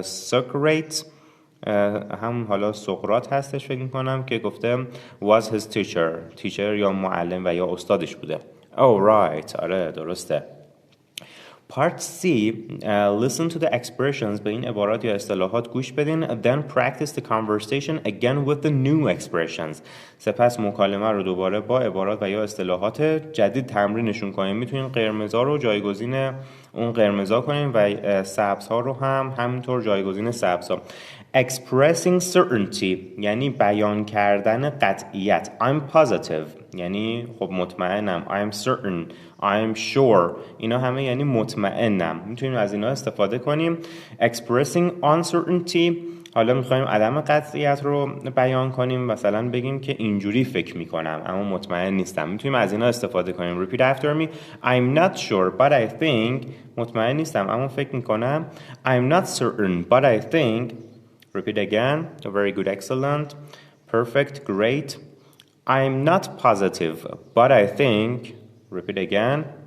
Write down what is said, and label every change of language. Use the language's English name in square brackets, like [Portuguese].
[Persian] Socrates هم حالا سقراط هستش فکر میکنم که گفته [English] was his teacher [Persian] یا معلم و یا استادش بوده. [English] Oh right, [Persian] آره درسته. [English] Part C, listen to the expressions. [Persian] به این عبارات یا اصطلاحات گوش بدین. [English] Then practice the conversation again with the new expressions. [Persian] سپس مکالمه رو دوباره با عبارات و یا اصطلاحات جدید تمرینشون کنین. میتونین قرمزا رو جایگزین اون قرمزا کنین و سبزها رو هم همینطور جایگزین سبزها. [English] Expressing certainty [Persian] یعنی بیان کردن قطعیت. [English] I'm positive [Persian] یعنی خب مطمئنم. [English] I'm certain, I'm sure [Persian] اینا همه یعنی مطمئنم. میتونیم از اینا استفاده کنیم. [English] Expressing uncertainty [Persian] حالا میخوایم عدم قطعیت رو بیان کنیم. مثلا بگیم که اینجوری فکر میکنم اما مطمئن نیستم. میتونیم از اینا استفاده کنیم. [English] Repeat after me. I'm not sure but I think [Persian] مطمئن نیستم اما فکر میکنم. [English] I'm not certain but I think. Repeat again. Very good, excellent, perfect, great. I'm not positive, but I think. Repeat again.